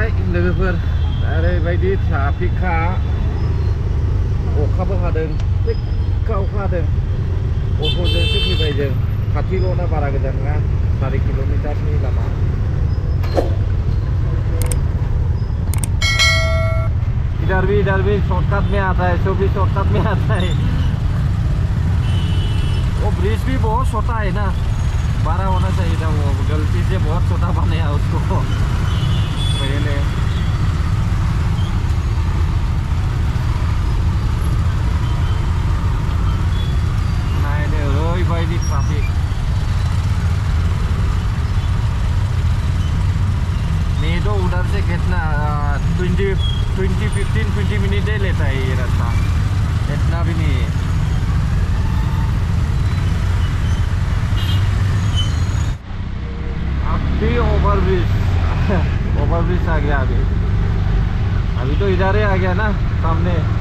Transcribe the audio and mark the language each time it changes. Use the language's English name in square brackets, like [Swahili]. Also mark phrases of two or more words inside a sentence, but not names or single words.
[Bodo] लोगोफोर ओरैबायदि ट्राफिकखा अखाबो हादों थिगाव हादों अट'जोंसो फैबाय जों खाथिल'ना बारा गोजान नङा 4 किल'मिटारनि लामा [Hindi] इधर भी शॉर्टकट में आता है सो भी शॉर्टकट में आता है वो ब्रिज भी बहुत छोटा है ना बड़ा होना चाहिए था वो गलती से बहुत छोटा बनाया उसको पहले ओरैबायदि ट्राफिक नहीं तो उधर से कितना 15 मिनट ही लेता है ये रास्ता इतना भी नहीं है अभी ओवरब्रिज आ गया अभी तो इधर ही आ गया ना सामने